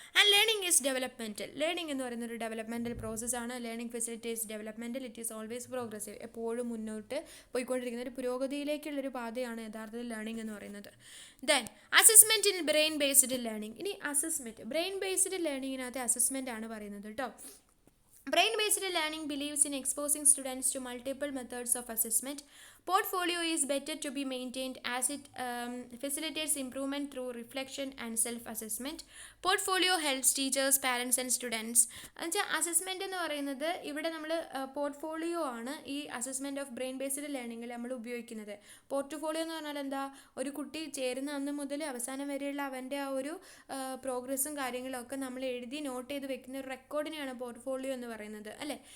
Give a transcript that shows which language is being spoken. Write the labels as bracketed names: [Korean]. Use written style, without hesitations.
[English] And learning is developmental. [Malayalam] Learning എന്ന് പറയുന്ന ഒരു ഡെവലപ്മെൻറ്റൽ പ്രോസസ്സാണ്. [English] Learning facilitates developmental. It is always progressive. [Malayalam] എപ്പോഴും മുന്നോട്ട് പോയിക്കൊണ്ടിരിക്കുന്ന ഒരു പുരോഗതിയിലേക്കുള്ളൊരു പാതയാണ് യഥാർത്ഥത്തിൽ ലേണിംഗ് എന്ന് പറയുന്നത്. [English] Then assessment in brain based learning. [Malayalam] ഇനി അസസ്മെൻറ്റ്, ബ്രെയിൻ ബേസ്ഡ് ലേണിങ്ങിനകത്ത് അസസ്മെൻ്റ് ആണ് പറയുന്നത് കേട്ടോ. [English] Brain-based learning believes in exposing students to multiple methods of assessment. Portfolio is better to be maintained as it facilitates improvement through reflection and self-assessment. Portfolio helps teachers, parents and students. [Malayalam] Assessment എന്ന് പറയുന്നത് ഇവിടെ നമ്മൾ portfolio ആണ് ഈ assessment of brain based ലേണിങ്ങിൽ നമ്മൾ ഉപയോഗിക്കുന്നത്. Portfolio എന്ന് പറഞ്ഞാൽ എന്താ, ഒരു കുട്ടി ചേരുന്ന അന്ന് മുതൽ അവസാനം വരെയുള്ള അവൻ്റെ ആ ഒരു പ്രോഗ്രസ്സും കാര്യങ്ങളും ഒക്കെ നമ്മൾ എഴുതി നോട്ട് ചെയ്ത് വെക്കുന്ന ഒരു റെക്കോർഡിനെയാണ് പോർട്ട്ഫോളിയോ എന്ന് പറയുന്നത് അല്ലേ.